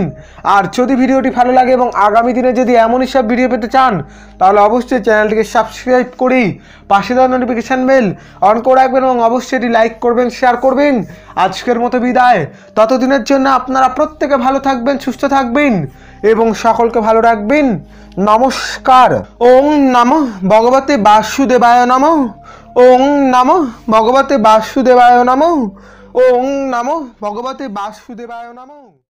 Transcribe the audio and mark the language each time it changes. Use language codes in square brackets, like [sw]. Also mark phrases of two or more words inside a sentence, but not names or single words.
[bn] আর যদি ভিডিওটি ভালো লাগে এবং আগামী দিনে যদি এমনই সব ভিডিও পেতে চান তাহলে অবশ্যই চ্যানেলটিকে সাবস্ক্রাইব করে পাশে দেওয়া নোটিফিকেশান বেল অন করে রাখবেন এবং অবশ্যই এটি লাইক করবেন, শেয়ার করবেন। আজকের মতো বিদায়, ততদিনের জন্য আপনারা প্রত্যেকে ভালো থাকবেন, সুস্থ থাকবেন এবং সকলকে ভালো রাখবেন। [sa] নমস্কার। ওং নমঃ ভগবতে বাসুদেবায় নমঃ। ওং নমঃ ভগবতে বাসুদেবায় নমঃ। ওং নমঃ ভগবতে বাসুদেবায় নমঃ।